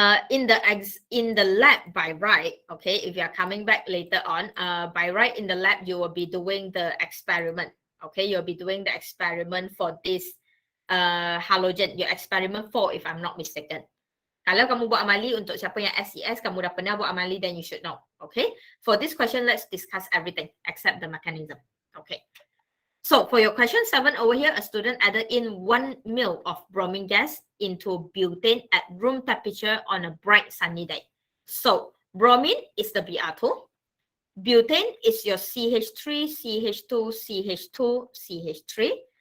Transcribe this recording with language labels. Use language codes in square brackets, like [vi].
[en] In the lab by right, okay, if you are coming back later on, by right in the lab, you will be doing the experiment. Okay, you'll be doing the experiment for this halogen, your experiment 4 if I'm not mistaken. [ms] Kalau kamu buat amali untuk siapa yang SES, kamu dah pernah buat amali, [en] then you should know. Okay, for this question, let's discuss everything except the mechanism. Okay. So for your question 7 over here, a student added in 1 ml of bromine gas into butane at room temperature on a bright sunny day. So bromine is the Br2. Butane is your CH3, CH2, CH2, CH3.